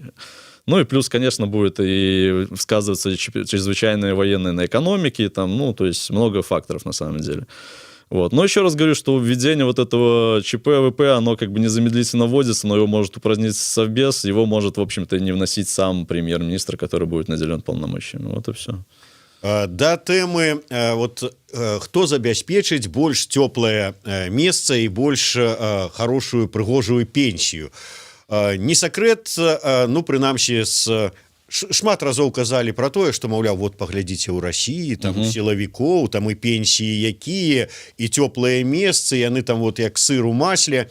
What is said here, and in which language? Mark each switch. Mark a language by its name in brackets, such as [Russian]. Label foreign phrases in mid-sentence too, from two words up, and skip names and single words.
[Russian] Ну и плюс, конечно, будет и сказываться чрезвычайные военные на экономике, там, ну, то есть много факторов на самом деле. Вот. Но еще раз говорю, что введение вот этого ЧП, ВП, оно как бы незамедлительно вводится, но его может упразднить Совбез, его может, в общем-то, не вносить сам премьер-министр, который будет наделен полномочиями. Вот и все. [Belarusian] Да тэмы вот хто забяспечыць больш цёплае месца і больш хорошую прыгожую пенсію. Не сакрэт, ну, прынамсі, шмат разоў казалі про тое, што, маўляў, вот паглядзіце ў Расіі, там сілавікоў, там і пенсіі якія, і цёплыя месцы, яны там вот як сыр у масле.